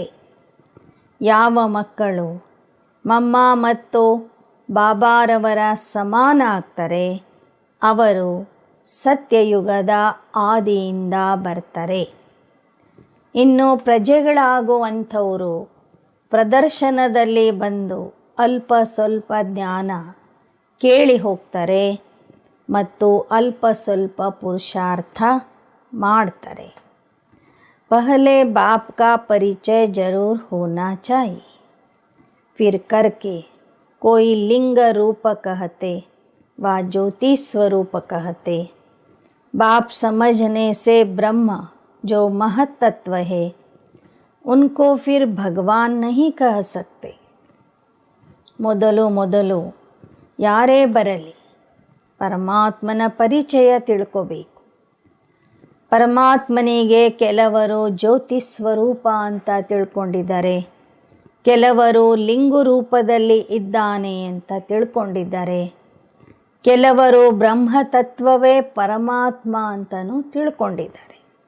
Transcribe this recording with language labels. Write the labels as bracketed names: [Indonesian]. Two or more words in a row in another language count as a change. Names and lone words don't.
[Kannada] ಯಾವ ಮಕ್ಕಳು ಮಮ್ಮ ಮತ್ತು ಬಾಬಾರವರ ಸಮಾನ ಆಗ್ತಾರೆ ಅವರು ಸತ್ಯಯುಗದ ಆದಿಯಿಂದ ಬರ್ತಾರೆ. ಇನ್ನು ಪ್ರಜೆಗಳಾಗುವಂಥವರು ಪ್ರದರ್ಶನದಲ್ಲಿ ಬಂದು ಅಲ್ಪ ಸ್ವಲ್ಪ ಜ್ಞಾನ ಕೇಳಿ ಹೋಗ್ತಾರೆ ಮತ್ತು ಅಲ್ಪ ಸ್ವಲ್ಪ ಪುರುಷಾರ್ಥ ಮಾಡ್ತಾರೆ. [Hindi] पहले बाप का परिचय जरूर होना चाहिए. फिर करके कोई लिंग रूप कहते व ज्योति स्वरूप कहते. बाप समझने से ब्रह्म जो महत्त्व है उनको फिर भगवान नहीं कह सकते। [Kannada] ಮೊದಲು ಮೊದಲು ಯಾರೇ ಬರಲಿ ಪರಮಾತ್ಮನ ಪರಿಚಯ ತಿಳ್ಕೋಬೇಕು. ಪರಮಾತ್ಮನಿಗೆ ಕೆಲವರು ಜ್ಯೋತಿ ಸ್ವರೂಪ ಅಂತ ತಿಳ್ಕೊಂಡಿದ್ದಾರೆ, ಕೆಲವರು ಲಿಂಗು ರೂಪದಲ್ಲಿ ಇದ್ದಾನೆ ಅಂತ ತಿಳ್ಕೊಂಡಿದ್ದಾರೆ, ಕೆಲವರು ಬ್ರಹ್ಮತತ್ವವೇ ಪರಮಾತ್ಮ ಅಂತಲೂ ತಿಳ್ಕೊಂಡಿದ್ದಾರೆ.